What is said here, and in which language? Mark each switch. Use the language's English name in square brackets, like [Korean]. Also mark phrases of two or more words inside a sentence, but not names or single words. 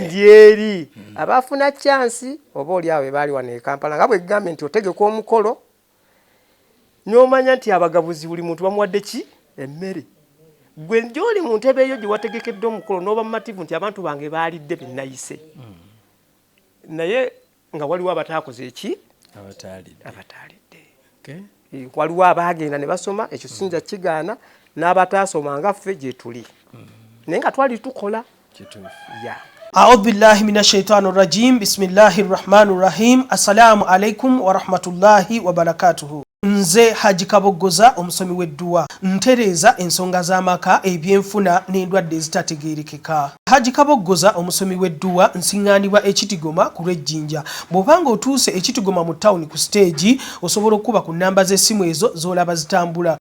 [Ganda] ndyeri abaafuna chansi oba oli awo baali wano e Kampala nga bwe gambe nti otegeka omukolo n'omanya nti abagabuzi buli muntu bamuwadde ki emmere gwe gy'oli mu ntebe eyo gye wategekedde omukolo n'oba mumativu nti abantu bange baalidde bennayise naye nga waliwo abataakoze eki abataalidde waliwo abaagenda ne basoma ekyo sinza kigaana n'abataasoma nga ffe gye tuli naye nga twali tukola [Arabic] أعوذ بالله من الشيطان الرجيم بسم الله الرحمن الرحيم السلام عليكم ورحمة الله وبركاته [Ganda] nze Haji Kabogoza omusomi w'edduwa ntereeza ensonga z'amaka ebyenfuna n'endwadde ezitategeerekeka. Haji Kabogoza omusomi w'edduwa nsiŋŋaanibwa ekitigoma ku lw'ejjinja. Bw'obanga otuuse ekitigoma mu ttawuni ku siteegi osobola okuba ku nnamba z'essimu ezo z'olaba zitambula.